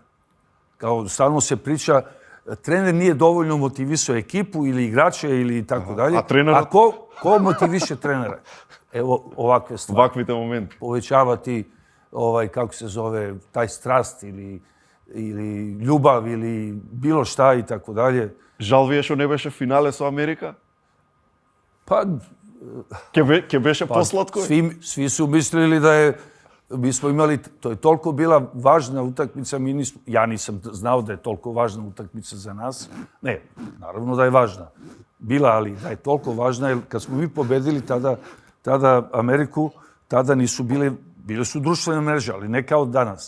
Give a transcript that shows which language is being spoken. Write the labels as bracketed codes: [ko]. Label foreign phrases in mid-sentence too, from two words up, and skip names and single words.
[sr] Kao stalno se priča, trener nije dovoljno motivisao ekipu ili igrače ili tako dalje. A ko motiviše trenera? Evo ovakve stvari. [mk] Оваквите моменти. [sr] Povećavati, kako se zove, taj strast ili ljubav ili bilo šta i tako dalje. [mk] Žal вие што не беше финале со Америка? [sr] Pa... [mk] Ке беше посладко? [sr] Svi su mislili da je, mi smo imali, to je toliko bila važna utakmica, ja nisam znao da je toliko važna utakmica za nas. Ne, naravno da je važna. Bila, ali da je toliko važna, jer kad smo mi pobedili tada Ameriku, tada nisu bile su društvene mreže, ali ne kao danas.